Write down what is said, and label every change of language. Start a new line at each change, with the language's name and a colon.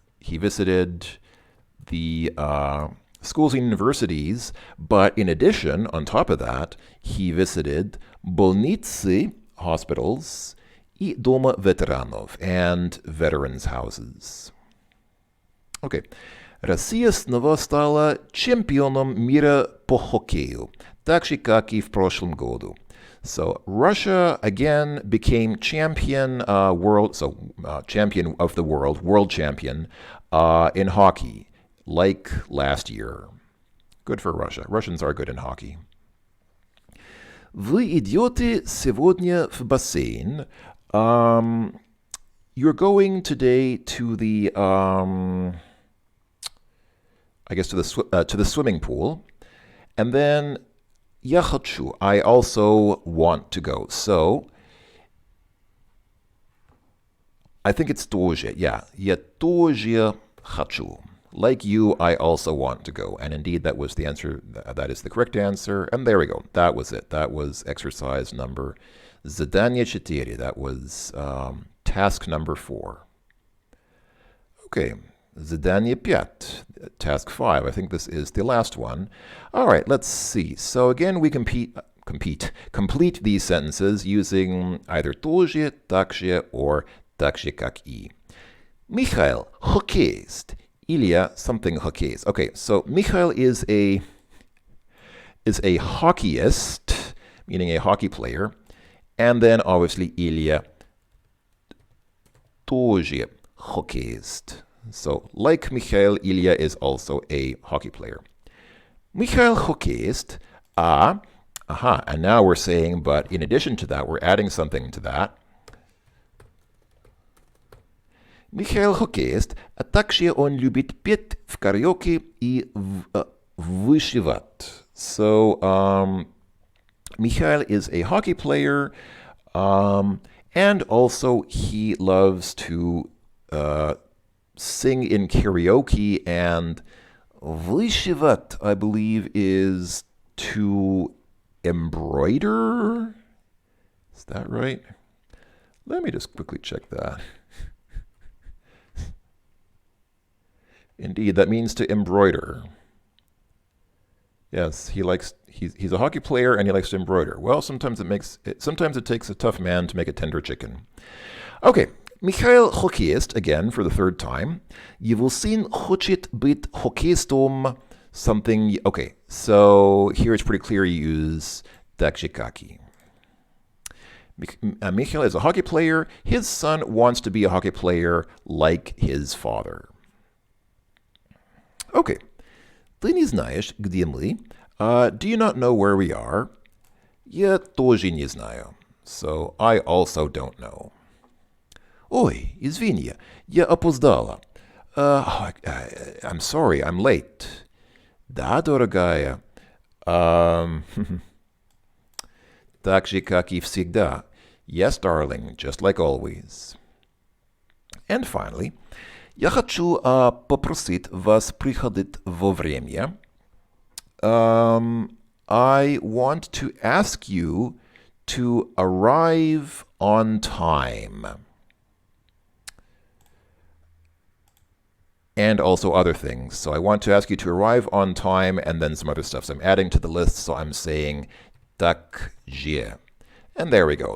English: He visited the schools and universities, but in addition, on top of that, he visited больницы, hospitals,
Russian: и дома ветеранов,
English: and veterans' houses. Okay.
Russian: Россия снова стала чемпионом мира по хоккею, так же, как и в прошлом году.
English: So Russia again became champion champion of the world champion in hockey, like last year. Good for Russia. Russians are good in hockey.
Russian: Вы идете сегодня в бассейн.
English: You're going today to the to the swimming pool, and then
Russian: я хочу,
English: I also want to go. So I think it's тоже.
Russian: Yeah, я тоже хочу.
English: Like you, I also want to go. And indeed, that was the answer. That is the correct answer. And there we go. That was it. That was exercise number задание 4. That was task number 4. Okay.
Russian: Задание 5.
English: Task 5. I think this is the last one. All right, let's see. So again, we complete these sentences using either тоже, так же, or так же, как и.
Russian: Михаил, хоккеист.
English: Ilya, something hockeys. Okay, so Mikhail is a hockeyist, meaning a hockey player, and then obviously Ilya, тоже hockeist. So, like Mikhail, Ilya is also a hockey player. Mikhail hockeist. And now we're saying, but in addition to that, we're adding something to that.
Russian: Mikhail hockeist, а также он любит петь в караоке и вышивать.
English: So, Mikhail is a hockey player, and also he loves to sing in karaoke, and вышивать, I believe, is to embroider. Is that right? Let me just quickly check that. Indeed, that means to embroider. Yes, he's a hockey player and he likes to embroider. Well, sometimes it takes a tough man to make a tender chicken. Okay, Mikhail хоккеист, again for the third time.
Russian: Его сын хочет быть хоккеистом.
English: Something. Okay, so here it's pretty clear you use так же как и. Mikhail is a hockey player. His son wants to be a hockey player like his father.
Russian: Okay. Ты не знаешь, где мы?
English: Do you not know where we are?
Russian: Я тоже не знаю.
English: So, I also don't know.
Russian: Ой, извини, я опоздала.
English: I'm sorry, I'm late.
Russian: Да, дорогая. Так же, как и всегда.
English: Yes, darling, just like always. And finally,
Russian: я хочу попросить вас приходить вовремя.
English: I want to ask you to arrive on time. And also other things. So I want to ask you to arrive on time and then some other stuff. So I'm adding to the list, so I'm saying так же. And there we go.